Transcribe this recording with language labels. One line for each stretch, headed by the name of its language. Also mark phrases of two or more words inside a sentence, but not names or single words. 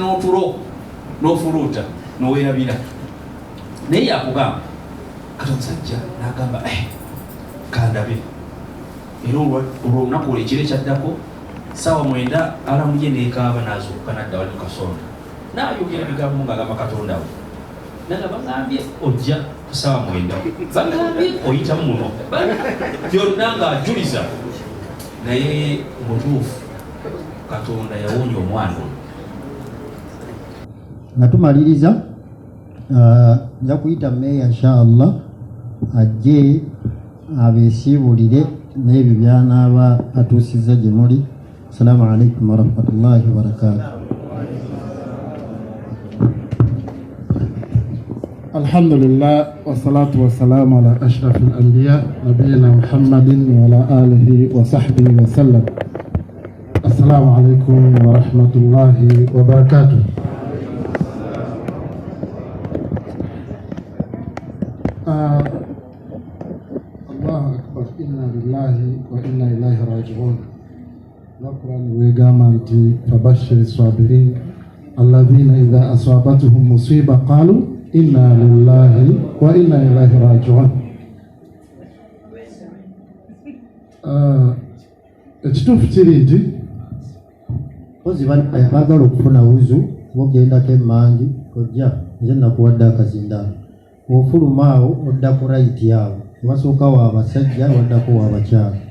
Ganda: n'otulo n'ofuluuta n'oweerabira naye yakugamba kati omusajja n'agamba kandabe era olwolunaku olwo ekiro ekyaddako ssaawa 9 alamu ye n'ekaaba n'azuukuka n'adda wali mu kasonda n'ayogera ebigambo ng'agamba Katonda we naga bagambye ojja ku ssaawa 9 bagambye oyitamu muno byonna ng'ajuliza naye mutuufu Katonda yawonya omwana ono. Nga tumaliriza nja kuyita meeya inshallah ajje abeesiibulire n'ebyo by'anaaba atuusizza gye muli.
Arabic: السلام عليكم ورحمة الله وبركاته. الحمد لله والصلاة والسلام على أشرف الأنبياء نبينا محمد وعلى آله وصحبه وسلم. السلام عليكم ورحمة الله وبركاته. الله أكبر، إنا لله وإنا إليه راجعون.
Ganda: Al-Qur'an wegamba nti
Arabic: فبشر الصابرين الذين إذا أصابتهم مصيبة قالوا إنا لله وإنا إليه راجعون.
Ganda: Ekituufu kiri nti pozi baagala okufuna wuzu bogendako emmangi ojja nze nakuwadde akazindaalo ofuluma awo odda ku rayiti awo obasooka waabasajja waddako waabakyala